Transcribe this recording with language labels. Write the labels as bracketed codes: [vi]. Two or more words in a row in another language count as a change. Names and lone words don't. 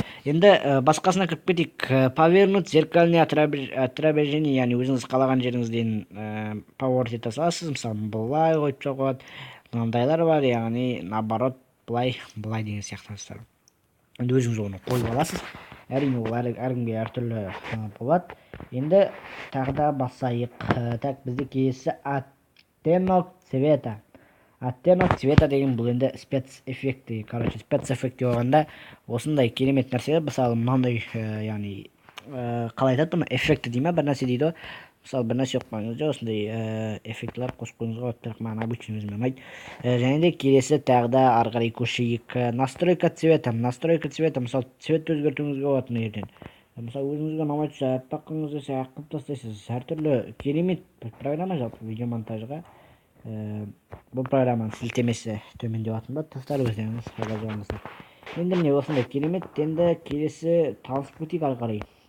[kk] Енді басқасына кіріп кетейік. [ru] Повернуть зеркальное отражение, [kk] яғни өзіңіз қалаған жеріңізден поворот ете саласыз. Мысалы былай қойып жоғалады. Мынандайлар бар, яғни наоборот былай деген сияқтаныстар. Енді өзіңіз оны қойып аласыз. Әрине ол әркімге әртүрлі болады. Енді тағы да басайық. Так, бізде келесі [ru] оттенок цвета. Оттенок цвета [kk] деген бұл енді спец эффекті. Короче, спец эффекті болғанда осындай керемет нәрсе. Мысалы мынандай, яғни қалай айтады, эффекті дейме, бір нәрсе дейді. Мысалы бір нәрсе оқпаңызда осындай эффектілер қосып қойыңызға болады, бірақ маған обычный өзіме ұнайды. Және де келесі тағы да ары қарай көшейік. [ru] Настройка цвета. Настройка цвета, [kk] мысалы цвет өзгертуіңізге болады мына жерден. Мысалы өзіңізге ұнамай тұрса, аппақ қылыңыз десе ақ қылып тастайсыз. Әртүрлі керемет программа жалпы видеомонтажға. Бұл программаның сілтемесі төменде болатын болады, тастар өздеріңіз жазып алыңыздар. Енді міне осындай керемет. Енді келесі таныстырып ары қарай.